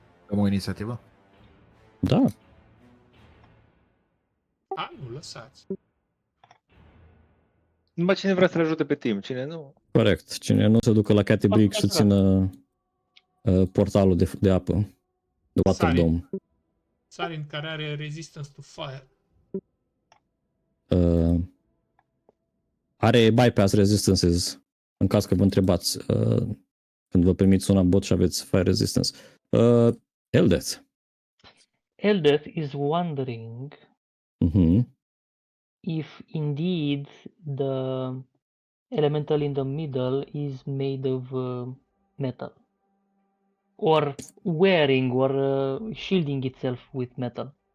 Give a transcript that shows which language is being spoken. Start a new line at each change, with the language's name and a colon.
Romanian: am o inițiativă? Da, A, nu, lăsați. Numai cine vrea să-l ajute pe Tim, cine nu? corect. Cine nu se ducă la Catty Brick să țină portalul de apă. De Water Sari. Dome. Sarin care are
English: resistance to fire.
Romanian: Are
English: bypass resistances,
Romanian: în caz că vă întrebați când vă primiți un bot și aveți fire resistance. Eldeth.
English: Eldeth is wondering if indeed the elemental in the middle is made of metal. Or wearing or shielding itself with metal.